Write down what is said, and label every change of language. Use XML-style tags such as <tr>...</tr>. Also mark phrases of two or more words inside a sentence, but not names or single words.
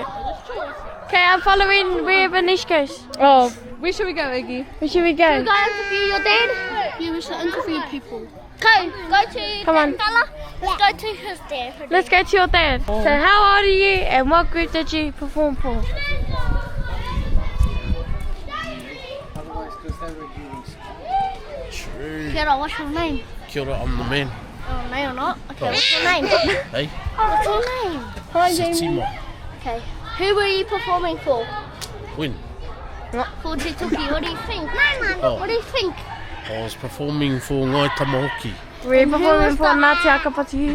<en>Okay, I'm following where Banish goes. Oh, where should we go, Iggy? Where should we go? Go interview your dad. Yeah, we should interview people. Okay, go to Come on. fella. Let's go to his dad. Let's go to your dad. So how old are you and what group did you perform for?</en> <mi>Kia ora,</mi> <en>what's your name?</en> <mi>Kia ora,</mi> <en>I'm the man. Oh, no, you're not. Okay, what's your name? Hey, What's your name? Hi Timo. Okay. Who were you performing for? When? For Te Tuki. What do you think? Oh. What do you think? I was performing for Ngai Tamariki. We're performing for Ngāti Akapati.</en>